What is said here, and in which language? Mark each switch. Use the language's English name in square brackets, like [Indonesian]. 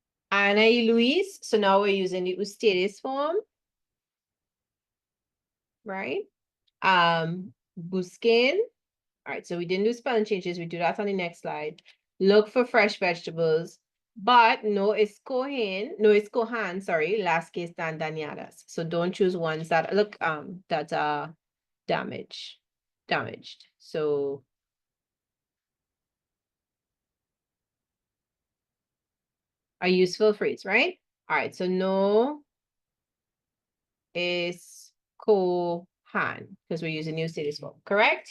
[English] Anna y Luis, so now we're using the ustedes form, right? [Spanish] Busquen. [English] All right, so we didn't do spelling changes. We do that on the next slide. [Spanish] Look for fresh vegetables, but no escogen, no escojan, sorry, las que están dañadas. [English] So don't choose ones that look that are damaged. So a useful phrase, right? All right, so no escojan, because we're using new cities form. Correct?